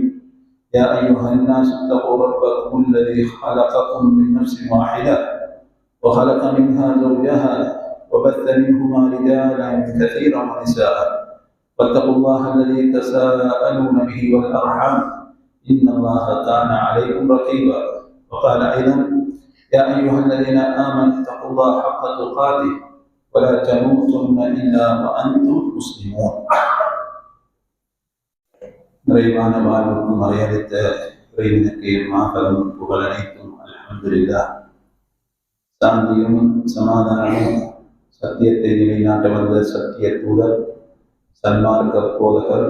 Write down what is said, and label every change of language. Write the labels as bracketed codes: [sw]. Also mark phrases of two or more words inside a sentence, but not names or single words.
[ar] يا ايها الناس اتقوا ربكم الذي خلقكم من نفس واحده وخلق منها زوجها وبث منهما رجالا كثيرا ونساء واتقوا الله الذي تساءلون به والارحام ان الله كان عليكم رقيبا. وقال ايضا: يا ايها الذين امنوا اتقوا الله حق تقاته ولا تموتن الا وانتم مسلمون. [ta] நிறைவான வாழ்வுக்கும் மறையளித்த இறைவனுக்கு மாபெரும் புகழ் அனைத்தும் அல்ஹம்துலில்லாஹ். சாந்தியும் சமாதானமும் சத்தியத்தை நிலைநாட்ட வந்த சத்திய தூதர் சன்மார்க்க போதகர்